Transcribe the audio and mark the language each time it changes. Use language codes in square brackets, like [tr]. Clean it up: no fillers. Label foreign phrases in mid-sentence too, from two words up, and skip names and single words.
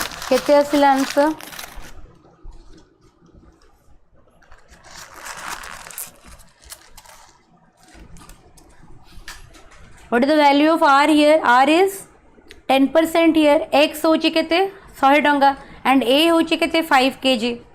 [or] କେତେ ଆସିଲା [en] answer what is the value of r here r is 10% here x [or] ହଉଛି କେତେ 100 ଟଙ୍କା [en] and a [or] ହଉଛି କେତେ [en] 5 kg